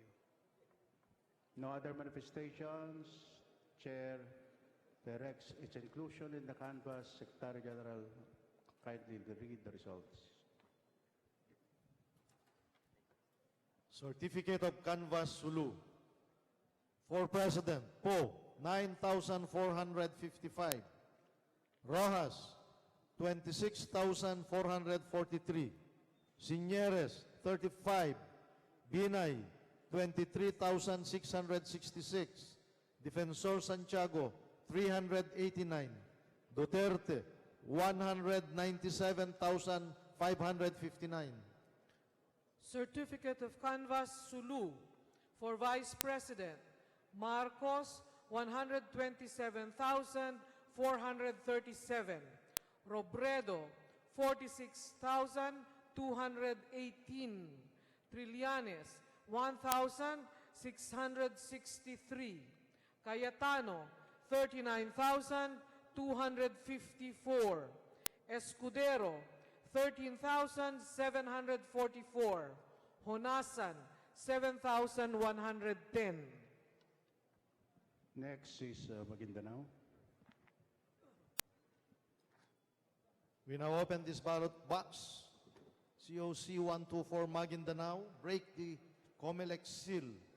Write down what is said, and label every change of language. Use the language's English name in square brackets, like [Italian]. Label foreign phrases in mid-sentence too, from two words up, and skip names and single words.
[English] No other manifestations. Chair directs its inclusion in the canvas. Secretary General, kindly read the results. Certificate of Canvas Sulu. For President, Poe, 9,455. Rojas, 26,443. Sinieres, 35. Binay, 23,666. Defensor Santiago, 389. Duterte, 197,559. Certificate of Canvas Sulu for Vice President, Marcos, 127,437. Robredo, 46,218. Trillanes, 1,663. Cayetano, 39,254. Escudero, 13,744. Honasan, 7,110. Next is Maguindanao. We now open this ballot box. COC 124 Maguindanao. Break the COMELEC seal.